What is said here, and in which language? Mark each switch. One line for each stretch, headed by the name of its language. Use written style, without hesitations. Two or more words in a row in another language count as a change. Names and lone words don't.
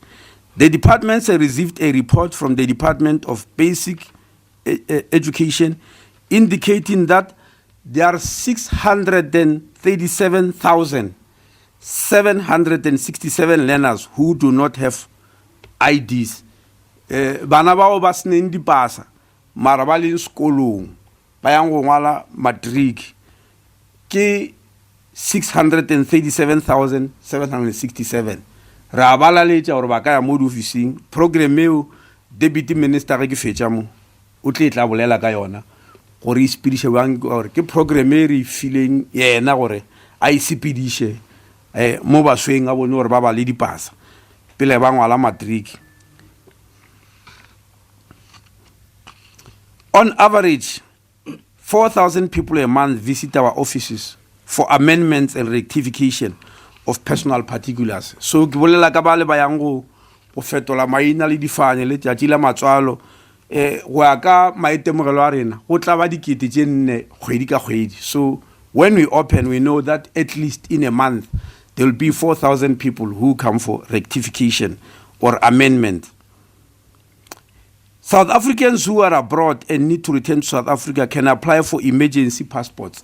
English: The department has received a report from the Department of Basic Education indicating that there are 637,767 learners who do not have IDs.
Northern Sotho: Bana bao ba sneng dipasa mara ba le sekolong ba yang go ngwala matric ke 637,767. Ra bala letša gore ba ka ya mo officing program eo
English: deputy minister
Northern Sotho: ke fetša mo o tle tla bolela ka yona gore ispediše bang gore ke program e re fileng yena gore a isepediše mo basweng a bone gore ba ba le dipasa pele ba ngwala matric.
English: On average, 4,000 people a month visit our offices for amendments and rectification of personal particulars.
Northern Sotho: So ke bolela ka ba le ba yang go fetola maina le difane le tšatši la matswalo go ya ka maitemogelo a rena go tla ba dikete tše nne kgwedi ka kgwedi.
English: So when we open, we know that at least in a month there will be 4,000 people who come for rectification or amendment. South Africans who are abroad and need to return to South Africa can apply for emergency passports.